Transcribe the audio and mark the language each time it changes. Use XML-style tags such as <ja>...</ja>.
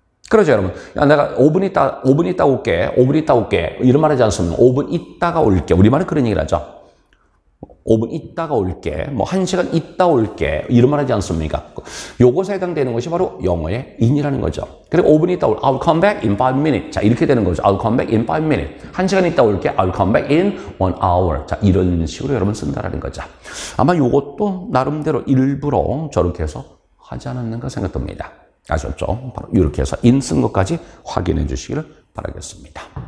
<ko>그러죠, 여러분. 야, 내가 5분 있다 올게. 이런 말 하지 않습니까? 5분 있다가 올게. 우리말은 그런 얘기를 하죠. 5분 있다가 올게. 1시간 있다 올게. 이런 말 하지 않습니까? 요것에 해당되는 것이 바로 영어의 in이라는 거죠. 그리고 5분 있다 올게.</ko> <en>I'll come back in 5 minutes.</en> <ko>자, 이렇게 되는 거죠.</ko> <en>I'll come back in 5 minutes.</en> <ko>1시간 있다 올게.</ko> <en>I'll come back in 1 hour.</en> <ko>자, 이런 식으로 여러분 쓴다라는 거죠. 아마 요것도 나름대로 일부러 저렇게 해서 하지 않았는가 생각됩니다. 아셨죠? 바로 이렇게 해서 in 쓴 것까지 확인해 주시기를 바라겠습니다.</ko>